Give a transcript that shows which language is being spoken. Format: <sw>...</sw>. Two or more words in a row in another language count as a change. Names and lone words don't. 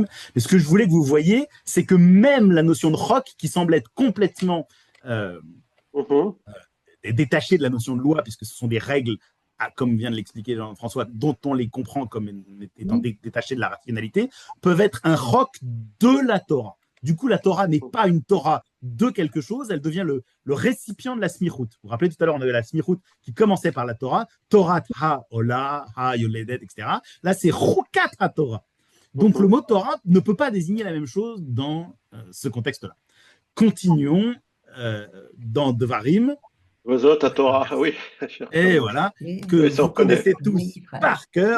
<fr>Mais ce que je voulais que vous voyiez, c'est que même la notion de chok, qui semble être complètement détaché de la notion de loi, puisque ce sont des règles, comme vient de l'expliquer Jean-François, dont on les comprend comme étant détachées de la rationalité, peuvent être un roc de la Torah. Du coup, la Torah n'est pas une Torah de quelque chose, elle devient le récipient de la smichut. Vous vous rappelez, tout à l'heure, on avait la smichut qui commençait par la Torah,</fr> <he>תורה העולה, היולדת,</he> <fr>etc. Là, c'est</fr> <he>חוקת התורה.</he> <fr>Donc, le mot Torah ne peut pas désigner la même chose dans ce contexte-là. Continuons dans Devarim.</fr> <he>וזאת התורה,</he> <fr>oui. Et voilà, que vous connaissez tous par cœur.</fr>